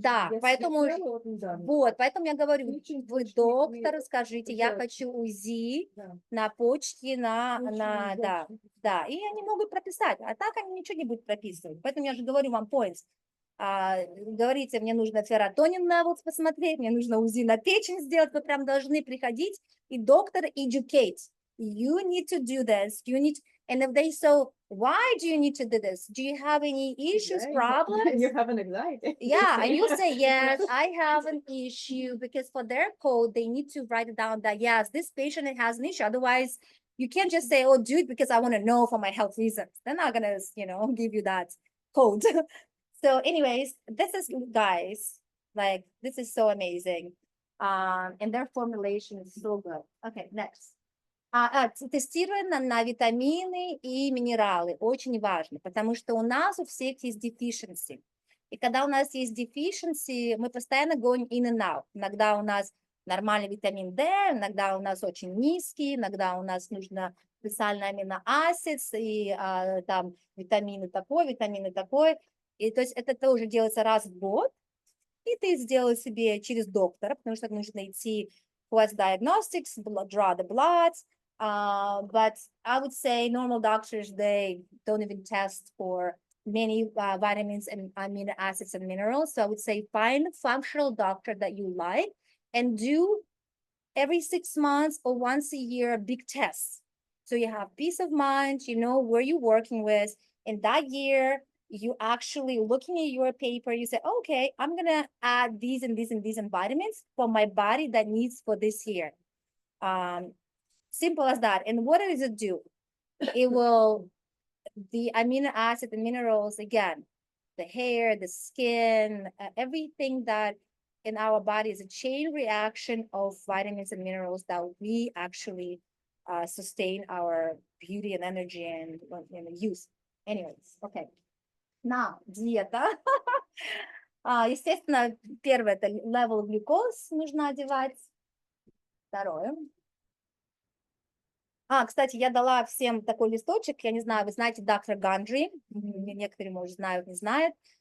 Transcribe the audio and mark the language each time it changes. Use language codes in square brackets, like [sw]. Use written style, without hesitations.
[ru] Да, поэтому я говорю, вы доктору скажите, я хочу УЗИ на почте, да, и они могут прописать, а так они ничего не будут прописывать, поэтому я же говорю вам points. Говорите, мне нужно serotonin levels посмотреть, мне нужно УЗИ на печень сделать, вы прям должны приходить, и доктор educate. [en] You need to do this, and if they so, why do you need to do this? Do you have any issues, problems? You have an anxiety. Yeah, and you say, yes, I have an issue, because for their code, they need to write it down that, yes, this patient has an issue. Otherwise, you can't just say, oh, do it because I want to know for my health reasons. They're not going to, give you that code. So anyways, this is, guys, like, this is so amazing. And their formulation is so good. Okay, next. [ru] Тестирование на витамины и минералы очень важно, потому что у нас у всех есть deficiency. И когда у нас есть deficiency, мы постоянно [en] going in and out. [ru] Иногда у нас нормальный витамин D, иногда у нас очень низкий, иногда у нас нужно специальный аминоасид, и там витамины такой. И то есть это тоже делается раз в год, и ты сделал себе через доктора, потому что нужно идти [en] what's diagnostics, draw the blood. But I would say normal doctors, they don't even test for many vitamins and amino acids and minerals. So I would say find a functional doctor that you like and do every 6 months or once a year a big test. So you have peace of mind, you know where you're working with. In that year, you actually looking at your paper, you say, okay, I'm gonna add these and these and these and vitamins for my body that needs for this year. Simple as that. And what does it do? It will, the amino acid, the minerals, again, the hair, the skin, everything that in our body is a chain reaction of vitamins and minerals that we actually sustain our beauty and energy and use. Anyways, okay. Now, диета. [ru] Естественно, первое, это level глюкоз нужно одевать. Второе. Кстати, я дала всем такой листочек, я не знаю, вы знаете доктор Ганджи, некоторые, может, знают, не знают.